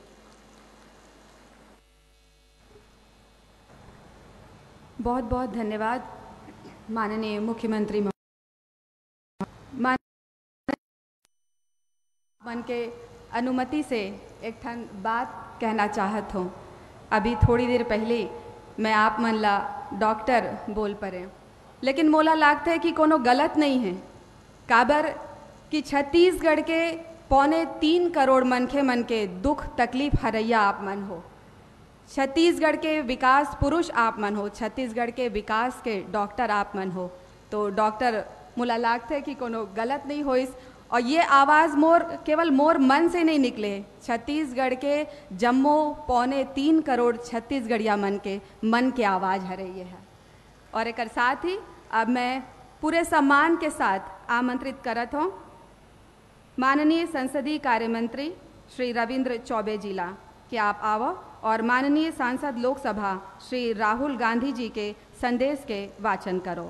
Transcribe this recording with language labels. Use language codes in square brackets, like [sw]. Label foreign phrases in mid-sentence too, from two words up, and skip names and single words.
[hne] बहुत बहुत धन्यवाद माननीय मुख्यमंत्री मन के अनुमति से एक ठन बात कहना चाहत हूँ। अभी थोड़ी देर पहले मैं आप मन ला डॉक्टर बोल परे, लेकिन मोला लागता है कि कोनो गलत नहीं है। काबर कि छत्तीसगढ़ के 3.25 करोड़ मनखे मन के दुख तकलीफ हरैया आप मन हो, छत्तीसगढ़ के विकास पुरुष आप मन हो, छत्तीसगढ़ के विकास के डॉक्टर आप मन हो। तो डॉक्टर मोला लागता है कि कोनो गलत नहीं हो इस, और ये आवाज़ मोर केवल मोर मन से नहीं निकले, छत्तीसगढ़ के जम्मो 3.25 करोड़ छत्तीसगढ़िया मन के आवाज़ हरे ये है। और एक साथ ही अब मैं पूरे सम्मान के साथ आमंत्रित करत हूँ माननीय संसदीय कार्य मंत्री श्री रविंद्र चौबे जी ला कि आप आवो और माननीय सांसद लोकसभा श्री राहुल गांधी जी के संदेश के वाचन करो।